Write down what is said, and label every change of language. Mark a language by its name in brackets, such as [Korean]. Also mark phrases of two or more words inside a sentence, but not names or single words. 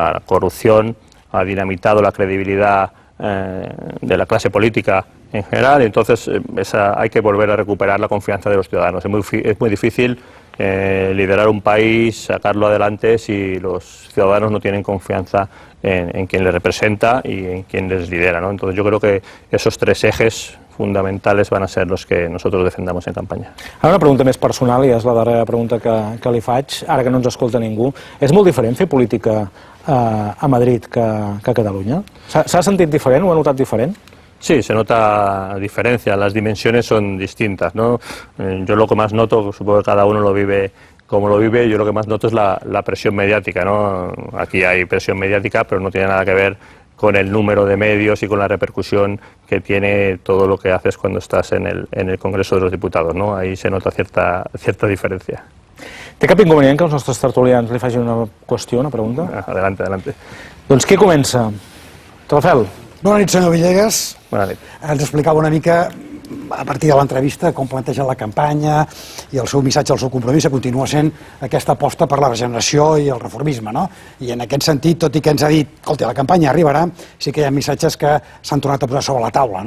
[Spanish] La corrupción ha dinamitado la credibilidad de la clase política en general, entonces hay que volver a recuperar la confianza de los ciudadanos. Es muy difícil liderar un país, sacarlo adelante si los ciudadanos no tienen confianza en quien les representa y en quien les lidera, ¿no? Entonces yo creo que esos tres ejes fundamentales van a ser los que nosotros defendamos en campanya. [Catalan] Ara una pregunta més personal, i és la darrera pregunta que li faig, ara que no ens escolta ningú. És molt diferent fer política a Madrid que a Catalunya? ¿S'ha sentit diferent? ¿Ho ha notat diferent? [Spanish] Sí, se nota diferencia, las dimensiones son distintas, ¿no? Yo lo que más noto, supongo que cada uno lo vive como lo vive, yo lo que más noto es la presión mediática, ¿no? Aquí hay presión mediática, pero no tiene nada que ver con el número de medios y con la repercusión que tiene todo lo que haces cuando estás en el Congreso de los Diputados, ¿no? Ahí se nota cierta diferencia. [Catalan] Té cap inconvenient que els nostres tertulians li facin una qüestió, una pregunta? [Spanish] Adelante, adelante. [Catalan] Doncs qui comença? Rafel. Bona nit, senyor Villegas. Bona nit. Ens explicava una mica, a partir de l'entrevista, com planteja la campanya i el seu missatge, el seu compromís, que continua sent aquesta aposta per la regeneració i el reformisme, no? I en aquest sentit, tot i que ens ha dit, escolti, la campanya arribarà, sí que hi ha missatges que s'han tornat a posar sobre la taula, no?